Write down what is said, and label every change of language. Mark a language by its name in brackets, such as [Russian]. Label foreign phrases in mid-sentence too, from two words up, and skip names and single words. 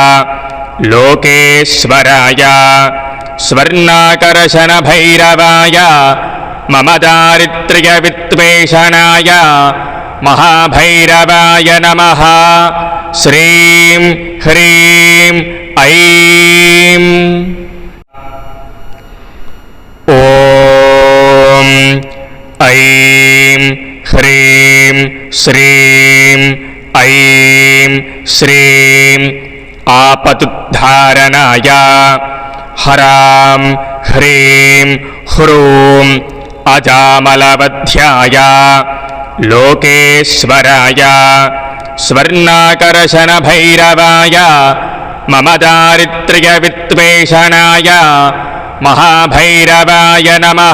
[Sanskrit] लोकेश्वराय स्वर्णाकर्षणभैरवाय मम दारिद्र्यविद्वेषणाय महाभैरवाय नमः। श्रीं ह्रीं ऐं ॐ ऐं శ్రీం ఐం శ్రీం ఆపతుద్ధారణాయ హరాం హ్రీం హ్రూం అజామలవధ్యాయ లోకేశ్వరాయ స్వర్ణాకర్షణభైరవాయ మమ దారిద్ర్యవిద్వేషణాయ మహాభైరవాయ నమః.